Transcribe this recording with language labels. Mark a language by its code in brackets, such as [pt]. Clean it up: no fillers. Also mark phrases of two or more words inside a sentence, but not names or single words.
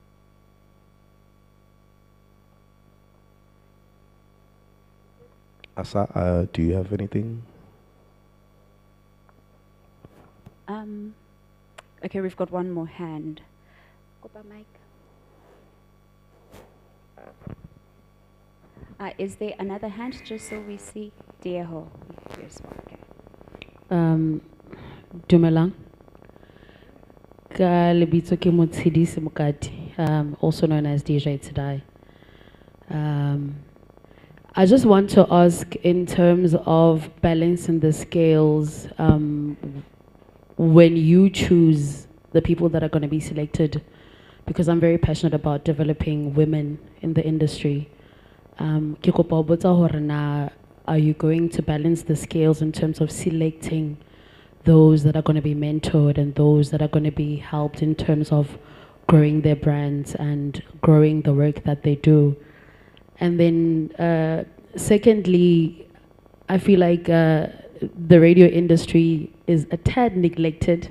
[en] Asa, do you have anything? Okay, Okay, we've got one more hand. [st] Kopa mic. [en] Is there another hand, just so we see? Deho. Yes, okay. [st] Dumelang. Ka lebitso ke Motshedisi Mokati, [en] also known as DJ Today. I just want to ask, in terms of balancing the scales, when you choose the people that are going to be selected, because I'm very passionate about developing women in the industry. [st] Ke kopa ho botsa hore na, [en] are you going to balance the scales in terms of selecting those that are going to be mentored and those that are going to be helped in terms of growing their brands and growing the work that they do? And then secondly, I feel like the radio industry is a tad neglected.